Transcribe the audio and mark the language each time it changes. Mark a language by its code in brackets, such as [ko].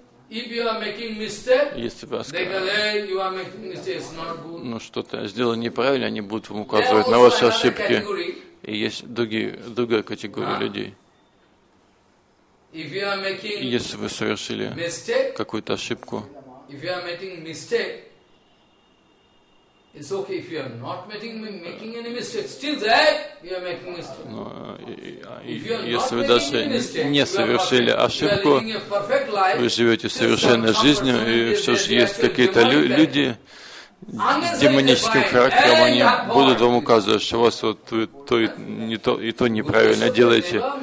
[en] If you are making mistake, [ru] если вы оскорбляете, ну что-то сделали неправильно, они будут вам указывать на ваши ошибки. И есть другая категория людей. [en] If you are making [ru] если вы совершили какую-то ошибку, [en] if you are making mistake, it's okay if you are not making any mistake. Still that you are making mistake. [ru] Но если вы даже не совершили ошибку, вы живете совершенной жизнью, и все же есть какие-то люди с демоническим характером, они будут вам указывать, что у вас вот то неправильно делаете.